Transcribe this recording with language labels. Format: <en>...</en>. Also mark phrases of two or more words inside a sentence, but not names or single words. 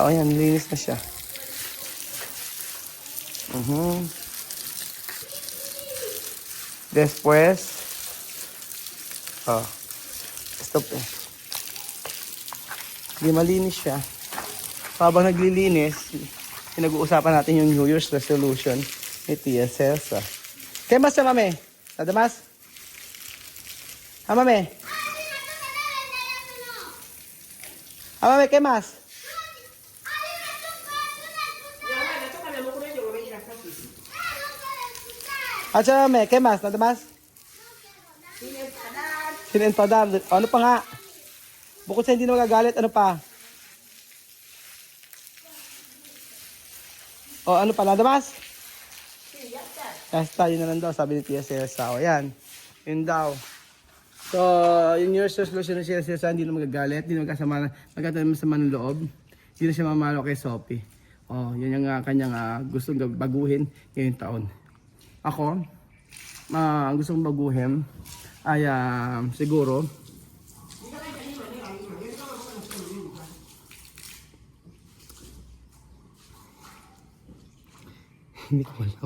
<tl>Yan, linis na siya. Después, stop eh. Hindi malinis siya. Habang naglilinis, pinag-uusapan natin yung</tl> <en>New Year's resolution</en> <tl>ni Tia Cesa.</tl> <es>¿Qué más, mame? ¿Nada más? Mame? Mame, ¿qué más?</es> <tl>At siya, may,</tl> <es>¿qué más? Nada más? Sin enfadar. Sin enfadar.</es> <tl>Ano pa nga? Bukod sa hindi na magagalit, ano pa? O, ano pa?</tl> <es>Nada más? Sí, ya está.</es> <tl>Basta, yun na lang daw, sabi ni Tia Celsa. O, yan. Yun daw. So, yung</tl> <en>New Year's resolution</en> <tl>ng Tia Celsa, hindi na magagalit, hindi na magkatanim sa ng loob. Hindi na siya mamalo kay Sophie. O, yun yung kanyang gustong baguhin ngayong taon. Ako, ang gusto kong baguhin ay siguro hindi ko alam.</tl>